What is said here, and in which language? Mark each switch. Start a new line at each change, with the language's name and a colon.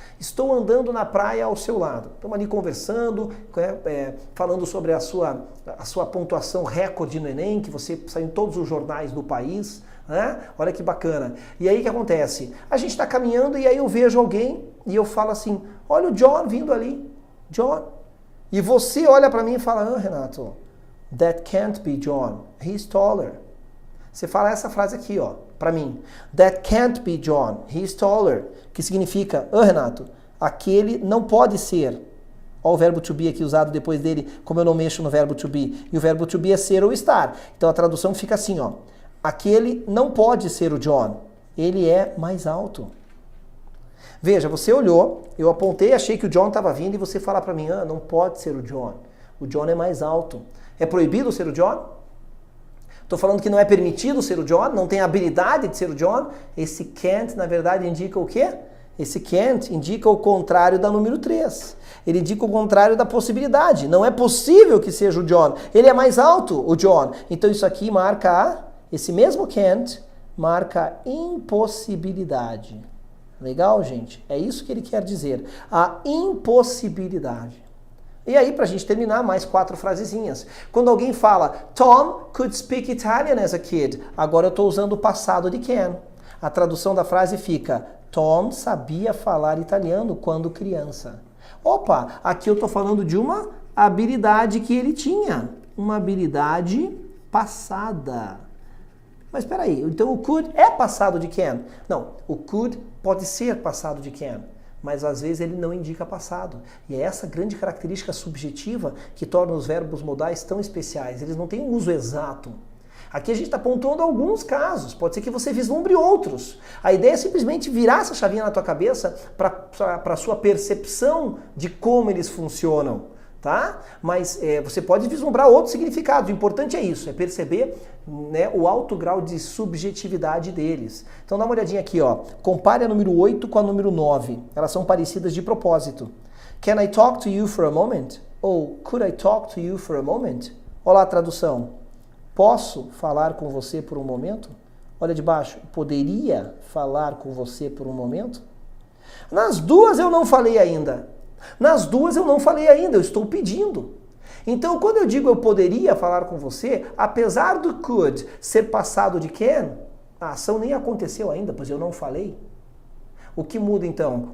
Portuguese: Estou andando na praia ao seu lado. Estamos ali conversando, falando sobre a sua pontuação recorde no Enem, que você saiu em todos os jornais do país, né? Olha que bacana. E aí o que acontece? A gente está caminhando e aí eu vejo alguém e eu falo assim, olha o John vindo ali. John. E você olha para mim e fala, Renato,
English: that can't be John, he's taller.
Portuguese: Você fala essa frase aqui, ó, para mim.
English: That can't be John, he's taller.
Portuguese: Que significa, Renato, aquele não pode ser. Olha o verbo to be aqui usado depois dele, como eu não mexo no verbo to be. E o verbo to be é ser ou estar. Então a tradução fica assim, ó. Aquele não pode ser o John, ele é mais alto. Veja, você olhou, eu apontei, achei que o John estava vindo e você fala para mim, não pode ser o John. O John é mais alto. É proibido ser o John? Estou falando que não é permitido ser o John, não tem habilidade de ser o John. Esse can't, na verdade, indica o quê? Esse can't indica o contrário da número 3. Ele indica o contrário da possibilidade. Não é possível que seja o John. Ele é mais alto, o John. Então isso aqui marca, esse mesmo can't, marca impossibilidade. Legal, gente? É isso que ele quer dizer. A impossibilidade. E aí, pra gente terminar, mais 4 frasezinhas. Quando alguém fala,
English: Tom could speak Italian as a kid.
Portuguese: Agora eu estou usando o passado de can. A tradução da frase fica, Tom sabia falar italiano quando criança. Opa, aqui eu estou falando de uma habilidade que ele tinha. Uma habilidade passada. Mas espera aí, então o could é passado de can? Não, o could pode ser passado de can, mas às vezes ele não indica passado. E é essa grande característica subjetiva que torna os verbos modais tão especiais. Eles não têm um uso exato. Aqui a gente está pontuando alguns casos, pode ser que você vislumbre outros. A ideia é simplesmente virar essa chavinha na tua cabeça para a sua percepção de como eles funcionam. Tá? Mas você pode vislumbrar outros significados. O importante é isso, é perceber, né, o alto grau de subjetividade deles. Então dá uma olhadinha aqui, ó. Compare a número 8 com a número 9. Elas são parecidas de propósito.
English: Can I talk to you for a moment?
Portuguese: Ou
English: could I talk to you for a moment?
Portuguese: Olha lá a tradução. Posso falar com você por um momento? Olha de baixo. Poderia falar com você por um momento? Nas duas eu não falei ainda. Nas duas eu não falei ainda, eu estou pedindo. Então, quando eu digo eu poderia falar com você, apesar do could ser passado de can, a ação nem aconteceu ainda, pois eu não falei. O que muda então?